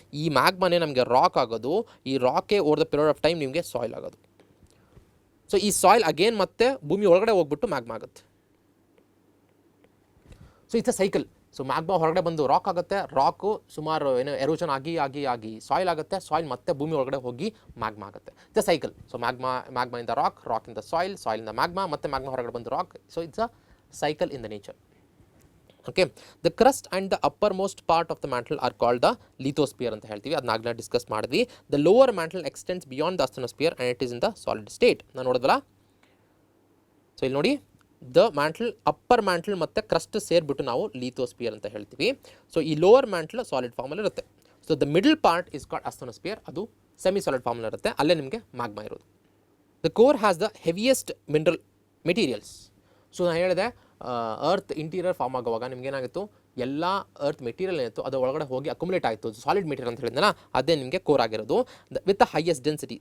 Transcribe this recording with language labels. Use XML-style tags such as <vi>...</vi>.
<kn>ಈ ಮ್ಯಾಗ್ಮಾನೇ ನಮಗೆ ರಾಕ್ ಆಗೋದು. ಈ ರಾಕೇ over the period of time ನಿಮಗೆ ಸಾಯಿಲ್ ಆಗೋದು. ಸೊ ಈ ಸಾಯಿಲ್ ಅಗೇನ್ ಮತ್ತೆ ಭೂಮಿ ಒಳಗಡೆ ಹೋಗ್ಬಿಟ್ಟು ಮ್ಯಾಗ್ಮಾ ಆಗುತ್ತೆ. So it's a cycle. So magma ಹೊರಗಡೆ ಬಂದು ರಾಕ್ ಆಗುತ್ತೆ, ರಾಕು ಸುಮಾರು ಏನು ಎರೋಷನ್ ಆಗಿ ಸಾಯಿಲ್ ಆಗುತ್ತೆ, ಸಾಯಿಲ್ ಮತ್ತೆ ಭೂಮಿ ಒಳಗಡೆ ಹೋಗಿ ಮ್ಯಾಗ್ಮಾ ಆಗುತ್ತೆ. It's a cycle. So ಮ್ಯಾಗ್ಮಾಯಿಂದ rock, ರಾಕಿಂದ soil, ಸಾಯಿಲಿಂದ magma, ಮತ್ತೆ ಮ್ಯಾಗ್ಮಾ ಹೊರಗಡೆ ಬಂದು rock.</kn> <en>So it's a cycle in the nature. Okay, the crust and the uppermost part of the mantle are called the lithosphere</en> <kn>ಅಂತ ಹೇಳ್ತೀವಿ. ಅದನ್ನ ಆಗಲೇ discuss ಮಾಡಿದ್ವಿ.</kn> <en>The lower mantle extends beyond the asthenosphere and it is in the solid state.</en> <kn>ನಾನು ನೋಡಿದ್ವಲ್ಲ. So ಇಲ್ಲಿ ನೋಡಿ, the mantle, upper mantle ಮತ್ತು crust ಸೇರಿಬಿಟ್ಟು ನಾವು ಲಿಥೋಸ್ಪಿಯರ್ ಅಂತ ಹೇಳ್ತೀವಿ. ಸೊ ಈ ಲೋವರ್ ಮ್ಯಾಂಟಲ್ ಸಾಲಿಡ್ ಫಾರ್ಮಲ್ಲಿ ಇರುತ್ತೆ.</kn> <en>so the middle part is called</en> <kn>ಅಸ್ಥೆನೋಸ್ಪಿಯರ್, ಅದು ಸೆಮಿ ಸಾಲಿಡ್ ಫಾರ್ಮಲ್ಲಿ ಇರುತ್ತೆ, ಅಲ್ಲೇ ನಿಮಗೆ ಮ್ಯಾಗ್ಮಾ ಇರೋದು.</kn> <en>The core has the heaviest mineral materials.</en> <kn>So ನಾನು ಹೇಳಿದೆ ಅರ್ತ್ ಇಂಟೀರಿಯರ್ ಫಾರ್ಮ್ ಆಗುವಾಗ ನಿಮ್ಗೆ ಏನಾಗಿತ್ತು, ಎಲ್ಲ ಅರ್ತ್ ಮೆಟೀರಿಯಲ್ ಏನಿತ್ತು ಅದು ಒಳಗಡೆ ಹೋಗಿ ಅಕ್ಯುಮುಲೇಟ್ ಆಯಿತು, ಸಾಲಿಡ್ ಮೆಟೀರಿಯಲ್ ಅಂತ ಹೇಳಿದ್ನಲ್ಲ, ಅದೇ ನಿಮಗೆ ಕೋರ್ ಆಗಿರೋದು</kn> <en>With the highest density.</en>